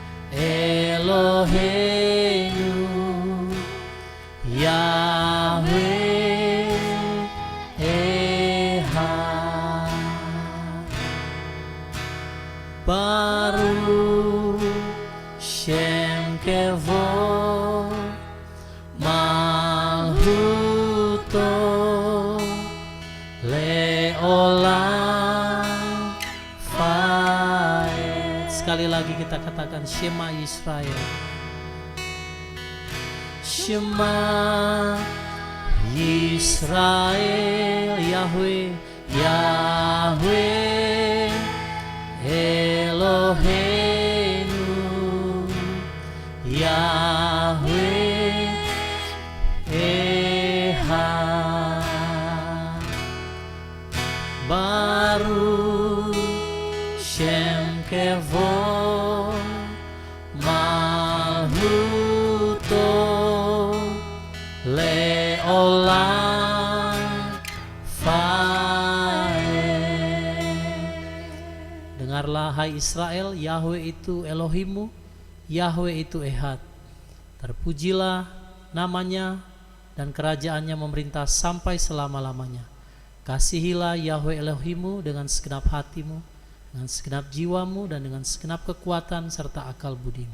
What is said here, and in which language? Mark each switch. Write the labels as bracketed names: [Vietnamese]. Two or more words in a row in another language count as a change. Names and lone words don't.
[Hebrew] אלוהינו יהוה אחד ברוך שם כבוד מלכותו לעולם ועד. [Indonesian] Sekali lagi kita katakan [Hebrew] שמע ישראל שמע ישראל יהוה, יהוה אלוהינו, יהוה אחד ברוך שם כבוד מלכותו לעולם ועד. [Indonesian] Dengarlah hai Israel, Yahweh itu Elohimu, Yahweh itu Echad. Terpujilah namanya dan kerajaannya memerintah sampai selama-lamanya. Kasihilah Yahweh Elohimu dengan segenap hatimu, dengan segenap jiwamu, dan dengan segenap kekuatan serta akal budimu.